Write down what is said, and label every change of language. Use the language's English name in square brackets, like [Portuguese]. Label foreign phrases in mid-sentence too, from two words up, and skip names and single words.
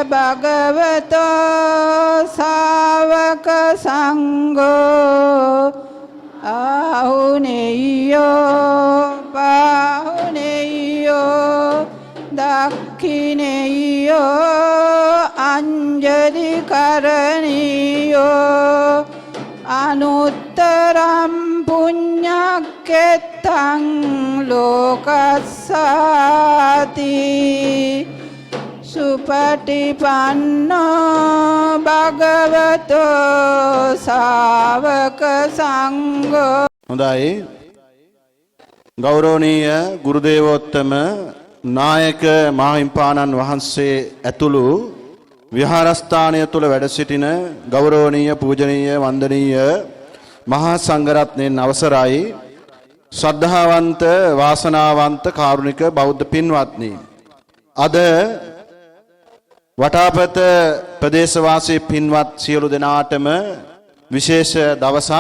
[Pali] භගවතෝ ශාවක සංඝෝ ආහුනේයෝ පාහුනේයෝ දක්ඛිනේයෝ අංජලි කරණීයෝ අනුත්තරම් පුඤ්ඤක්කෙත්තං ලෝකස්සාති සුපටිපන්නෝ භගවතෝ ශාවක සංඝෝ. [Sinhala] හොඳයි. ගෞරවනීය ගුරුදේවෝත්තම නායක මාහිම්පාණන් වහන්සේ ඇතුළු විහාරස්ථානය තුල වැඩ සිටින ගෞරවනීය පූජනීය වන්දනීය මහා සංඝරත්නයන් අවසරයි ශ්‍රද්ධාවන්ත වාසනාවන්ත කාරුණික බෞද්ධ පින්වත්නි, අද වටාපත ප්‍රදේශවාසී පින්වත් සියලු දෙනාටම විශේෂ දවසක්.